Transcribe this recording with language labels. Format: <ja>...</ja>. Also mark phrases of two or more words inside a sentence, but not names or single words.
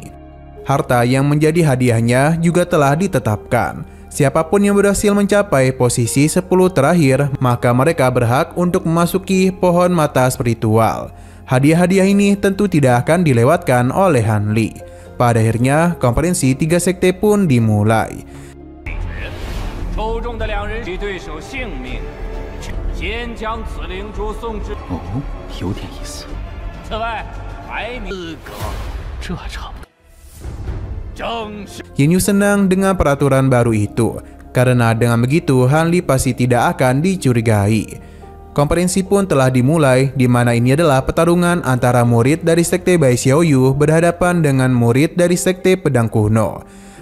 <id>Harta yang menjadi hadiahnya juga telah ditetapkan. Siapapun yang berhasil mencapai posisi 10 terakhir, maka mereka berhak untuk memasuki pohon mata spiritual. Hadiah-hadiah ini tentu tidak akan dilewatkan oleh Hanli. Pada akhirnya, konferensi 3 sekte pun dimulai.</id> <zh>哦，有点意思。此外，排名资格，这还差不多。正是。</zh> <id>Yin Yu senang dengan peraturan baru itu, karena dengan begitu Hanli pasti tidak akan dicurigai. Konferensi pun telah dimulai, di mana ini adalah pertarungan antara murid dari sekte Bai Xiaoyu berhadapan dengan murid dari sekte pedang kuno.</id>